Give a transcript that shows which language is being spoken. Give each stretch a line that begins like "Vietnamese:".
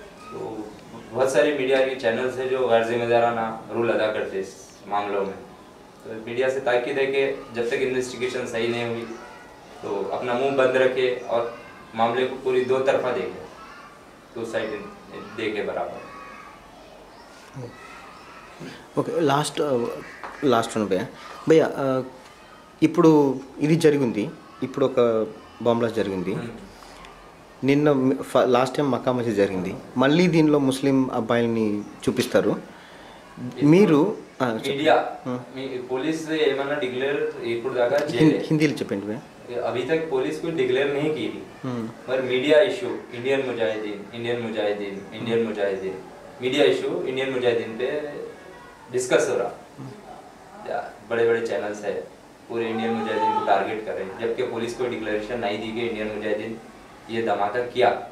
Hindi: तो बहुत सारी मीडिया के चैनल्स हैं जो गैर जिम्मेदाराना रूल अदा करते हैं इस मामलों में. तो मीडिया से ताकीद है कि जब तक इन्वेस्टिगेशन सही नहीं हुई तो अपना मुंह बंद रखे और मामले को पूरी दो तरफा देखे, टू साइड देखे बराबर.
Telugu: ఓకే, లాస్ట్ వన్ భయ్య, ఇప్పుడు ఇది జరిగింది, ఇప్పుడు ఒక బాంబ్ బ్లాస్ట్ జరిగింది, నిన్న లాస్ట్ టైం మక్కా మసీద్ జరిగింది, మళ్ళీ దీనిలో ముస్లిం అబ్బాయిల్ని చూపిస్తారు. మీరు मीडिया पुलिस ఏమన్నా డిక్లేర్ ఇప్పుడు దాకా హిందీలో చెప్పండి భయ్య.
Hindi: अभी तक पुलिस कोई डिक्लेयर नहीं की थी, पर media issue Indian Mujahideen media issue Indian Mujahideen पे डिस्कस हो रहा. बड़े बड़े चैनल्स है पूरे इंडियन मुजाहिदीन को टारगेट कर रहे हैं, जबकि पुलिस को डिक्लेरेशन नहीं दी कि इंडियन मुजाहिदीन ये धमाका किया.